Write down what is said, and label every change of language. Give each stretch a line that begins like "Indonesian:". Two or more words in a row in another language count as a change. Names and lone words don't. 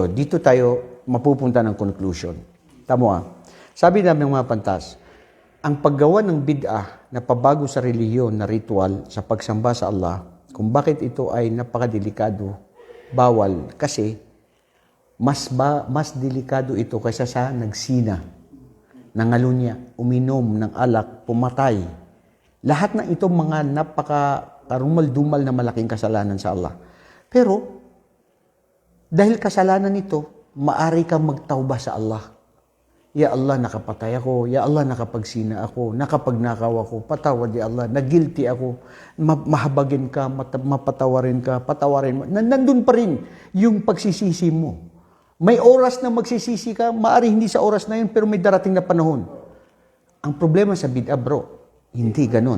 Filipino: Dito tayo mapupunta ng conclusion. Tamo Sabi namin mga pantas, ang paggawa ng bid'ah na pabago sa relihiyon na ritual sa pagsamba sa Allah, kung bakit ito ay napakadelikado, bawal, kasi mas delikado ito kaysa sa nagsina, nangalunya, uminom ng alak, pumatay. Lahat ng itong mga napaka-karumal-dumal na malaking kasalanan sa Allah. Pero, dahil kasalanan ito, maari kang magtawba sa Allah.
Arabic: Ya Allah,
Filipino: nakapatay ako.
Arabic: Ya Allah,
Filipino: nakapagsina ako. Nakapagnakaw ako. Patawad,
Arabic: Ya Allah.
Filipino: Nagilty ako. Mahabagin ka, mapatawarin ka, patawarin mo. Nandun pa rin yung pagsisisi mo. May oras na magsisisi ka, maari hindi sa oras na yun, pero may darating na panahon. Ang problema sa bid'ah, bro, hindi ganun.